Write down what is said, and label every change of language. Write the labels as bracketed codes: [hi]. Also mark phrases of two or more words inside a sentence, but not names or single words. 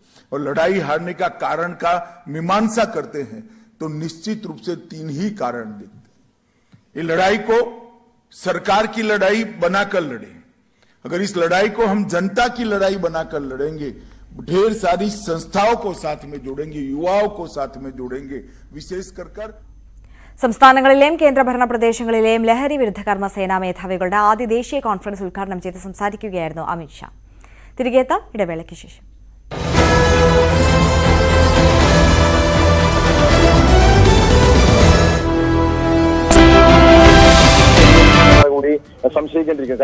[hi] और लड़ाई हारने का कारण का मीमांसा करते हैं तो निश्चित रूप से 3 ही कारण दिखते हैं। ये लड़ाई को सरकार की लड़ाई बनाकर लड़े, अगर इस लड़ाई को हम जनता की लड़ाई बनाकर लड़ेंगे, ढेर सारी संस्थाओं को साथ में जोड़ेंगे, युवाओं को साथ में जोड़ेंगे, विशेष कर [ml] സംസ്ഥാനങ്ങളിലെയും കേന്ദ്രഭരണ പ്രദേശങ്ങളിലെയും ലഹരി വിരുദ്ധ കർമ്മസേനാ മേധാവികളുടെ ആദ്യ ദേശീയ കോൺഫറൻസ് ഉദ്ഘാടനം ചെയ്ത് സംസാരിക്കുകയായിരുന്നു അമിത്ഷാ. തിരികെ എത്താം ഇടവേളയ്ക്ക് ശേഷം. കൂടി സംശയിക്കേണ്ടിരിക്കുന്നു.